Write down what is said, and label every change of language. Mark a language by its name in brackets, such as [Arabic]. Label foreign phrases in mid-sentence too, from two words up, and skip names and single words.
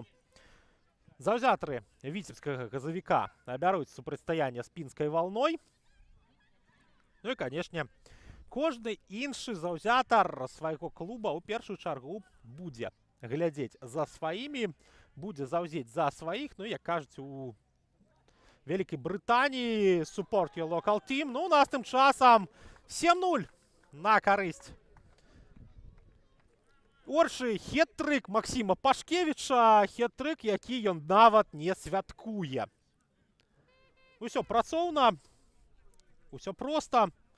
[Belarusian] Заўзятары віцебскага газавіка абяруць супрацьстаянне з Пінскай Валной. Ну і, канешне, кожны іншы заўзятар свайго клуба ў першую чаргу будзе глядзець за сваімі, будзе заўзець за сваіх. Ну, як кажуць у Вялікай Брытаніі, [English] support your local team. [Belarusian] Ну, у нас тым часам 7-0 на карысць Оршы. Хет-трык Максіма Пашкевіча, хет-трык, які ён нават не святкуе. Усё працоўна, усё проста.